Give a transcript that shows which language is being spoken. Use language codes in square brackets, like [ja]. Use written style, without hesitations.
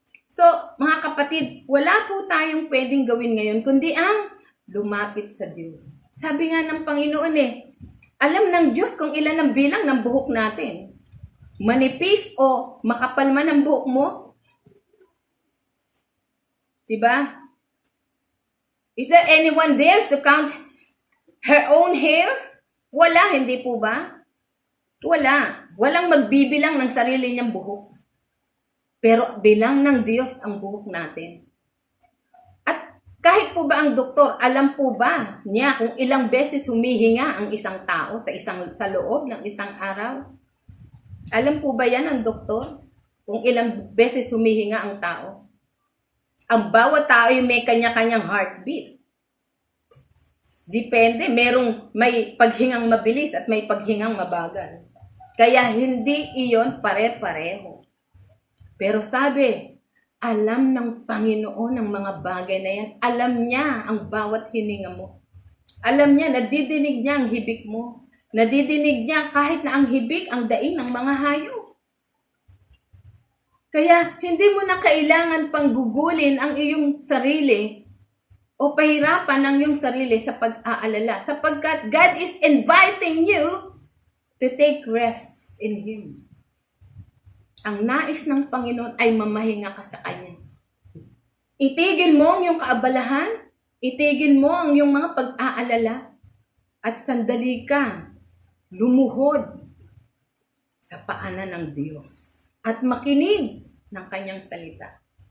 [tl] So, mga kapatid, wala po tayong pwedeng gawin ngayon, kundi ang lumapit sa Diyos. Sabi nga ng Panginoon alam ng Diyos kung ilan ang bilang ng buhok natin. Manipis o makapal man ang buhok mo. Diba? [en] Is there anyone there to count her own hair? [tl] Wala, hindi po ba? Wala. Walang magbibilang ng sarili niyang buhok. Pero bilang ng Diyos ang buhok natin. At kahit po ba ang doktor, alam po ba niya kung ilang beses humihinga ang isang tao sa loob ng isang araw? Alam po ba yan ang doktor? Kung ilang beses humihinga ang tao? Ang bawat tao ay may kanya-kanyang heartbeat. Depende, may paghingang mabilis at may paghingang mabagal. Kaya hindi iyon pare-pareho. Pero sabi, alam ng Panginoon ang mga bagay na yan. Alam niya ang bawat hininga mo. Alam niya, nadidinig niya ang hibik mo. Nadidinig niya kahit na ang hibik ang daing ng mga hayop. Kaya hindi mo na kailangan pang gugulin ang iyong sarili o pahirapan ang iyong sarili sa pag-aalala. [en] Sapagkat God is inviting you to take rest in Him. [tl] Ang nais ng Panginoon ay mamahinga ka sa Kanya. Itigil mo ang iyong kaabalahan, itigil mo ang iyong mga pag-aalala, at sandali ka, lumuhod sa paanan ng Diyos at makinig ng Kanyang salita.